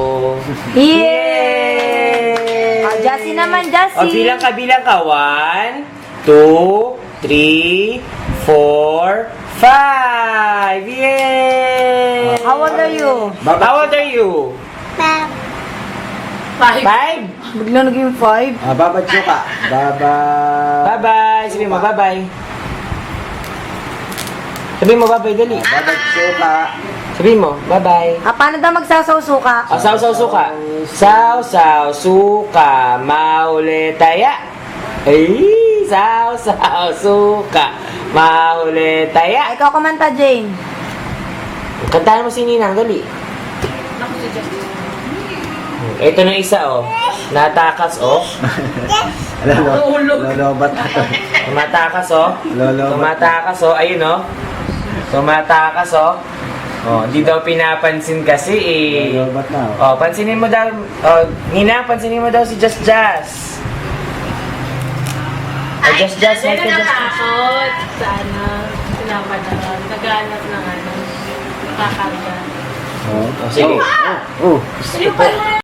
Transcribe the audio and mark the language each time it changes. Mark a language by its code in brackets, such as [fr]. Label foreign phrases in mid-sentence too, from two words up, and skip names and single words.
[tl] Yay! Jassy naman, Jassy. Bilang ka. 1, 2, 3, 4, 5. Yay! [en] How old are you? How old are you? 5. [tl] Bigla naging 5. Babad ka. Babad. Bye-bye. Sabi mo, bye-bye. Sabi mo, bye-bye, dali. Babad ka. Sabi mo, bye-bye. Paano daw magsasaw suka? Saw-saw suka. Saw-saw suka, mahuli taya. Ay, saw-saw suka, mahuli taya. Ikaw kumanta, Jane. Kantahan mo si Ninang, dali. Ito na isa, oh. Natakas, oh. Lolobat ka. Tumatakas, oh. Tumatakas, oh. Ayun, oh. Tumatakas, oh. Oh, di daw pinapansin kasi, eh. Lolobat na. Oh, pansinin mo daw. Oh, Nina, pansinin mo daw si Just Just. Oh, Just Just, may ka Just Just. Natatakot sa ano, sinapadaran. Naghanap ng ano, kakarga. Oh. Oh, sige. Oh. Sige pala.